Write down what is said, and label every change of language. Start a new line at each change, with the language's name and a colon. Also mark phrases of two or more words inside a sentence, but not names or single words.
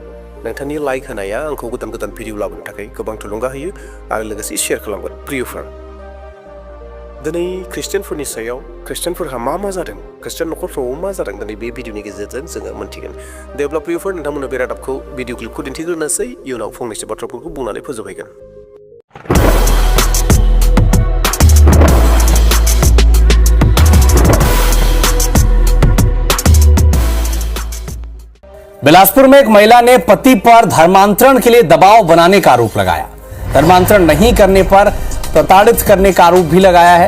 Bodo: नोंथांनि लाइक होनाया आंखौ गोदान गोदान भिडिअ लाबोनो थाखाय गोबां थुलुंगा होयो आरो लोगोसे शेयार खालामगोन। प्रियफोर, दिनै ख्रिस्टियानफोरनि सायाव ख्रिस्टियानफोरहा मा मा जादों, ख्रिस्टियान न'खरफ्राव मा जादों, दिनै बे भिडिअनि गेजेरजों जोङो मोन्थिगोन। दे अब्ला प्रियफोर, नोंथांमोननो बे रादाबखौ भिडिअ क्लिपखौ दिन्थिग्रोनोसै, इयुनाव फंनैसो बाथ्राफोरखौ बुंनानै फोजोबहैगोन।
Hindi: बिलासपुर में एक महिला ने पति पर धर्मांतरण के लिए दबाव बनाने का आरोप लगाया। धर्मांतरण नहीं करने पर प्रताड़ित करने का आरोप भी लगाया है।